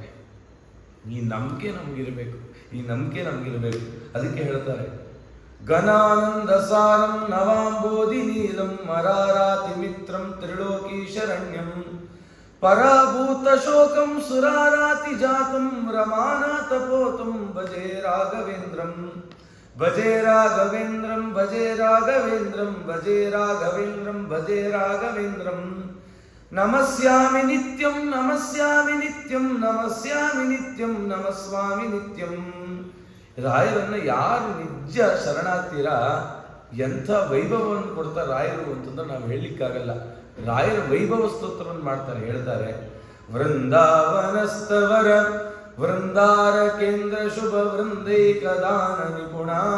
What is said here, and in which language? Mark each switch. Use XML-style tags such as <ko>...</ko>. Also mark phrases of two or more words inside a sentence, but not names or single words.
<kn>ಈ ನಂಬಿಕೆ ನಮ್ಗಿರ್ಬೇಕು, ಈ ನಂಬಿಕೆ ನಮ್ಗಿರ್ಬೇಕು. ಅದಕ್ಕೆ ಹೇಳ್ತಾರೆ,</kn> <sa>ಘನಾನಂದ ಸಾರಂ ನವಾಂಬೋಧಿ ನೀಲಂ ಮರಾರಾತಿ ಮಿತ್ರಂ ತ್ರಿಲೋಕಿ ಶರಣ್ಯಂ ಪರಾಭೂತ ಶೋಕಂ ಸುರಾರಾತಿ ಜಾತಂ ರಮಾನಾಥ ಪೋತಂ ಭಜೆ ರಾಘವೇಂದ್ರಂ ಭಜೆ ರಾಘವೇಂದ್ರಂ ಭಜೆ ರಾಘವೇಂದ್ರಂ ಭಜೆ ರಾಘವೇಂದ್ರಂ ಭಜೆ ರಾಘವೇಂದ್ರಂ ನಮಸ್ಯಾಮಿ ನಿತ್ಯಂ ನಮಸ್ಯಾಮಿ ನಿತ್ಯಂ ನಮಸ್ಯಾಮಿ ನಿತ್ಯಂ ನಮಸ್ವಾಮಿ ನಿತ್ಯಂ.</sa> <kn>ರಾಯರನ್ನ ಯಾರು ನಿಜ ಶರಣಾಗ್ತೀರಾ ಎಂಥ ವೈಭವವನ್ನು ಕೊಡ್ತಾರೆ ರಾಯರು ಅಂತಂದ್ರೆ ನಾವು ಹೇಳಲಿಕ್ಕಾಗಲ್ಲ. ರಾಯರ ವೈಭವ ಸ್ತೋತ್ರವನ್ನು ಮಾಡ್ತಾರೆ, ಹೇಳ್ತಾರೆ,</kn> <sa>ವೃಂದಾವನಸ್ತವರ ವೃಂದಾರ ಕೇಂದ್ರ ಶುಭ ವೃಂದೈಕದಾನ ನಿಪುಣ</sa>